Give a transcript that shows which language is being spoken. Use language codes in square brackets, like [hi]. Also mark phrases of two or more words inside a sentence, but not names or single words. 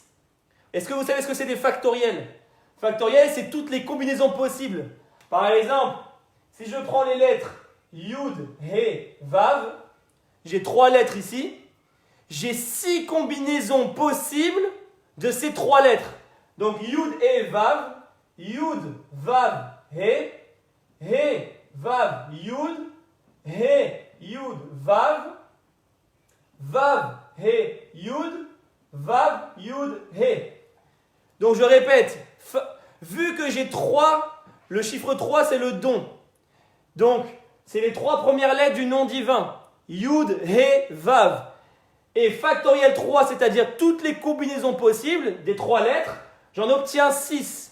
[fr] Est-ce que vous savez ce que c'est des factoriels? Factoriel, c'est toutes les combinaisons possibles. Par exemple, si je prends les lettres Yud, He, Vav, j'ai 3 lettres ici. J'ai 6 combinaisons possibles de ces 3 lettres. Donc Yud, He, Vav, Yud, Vav, He, He, Vav, Yud, He, Yud, Vav, Vav, He, Yud, Vav, Yud, He. Donc je répète, vu que j'ai 3, le chiffre 3 c'est le don. Donc c'est les 3 premières lettres du nom divin. Yud, He, Vav. Et factoriel 3, c'est-à-dire toutes les combinaisons possibles des 3 lettres, j'en obtiens 6.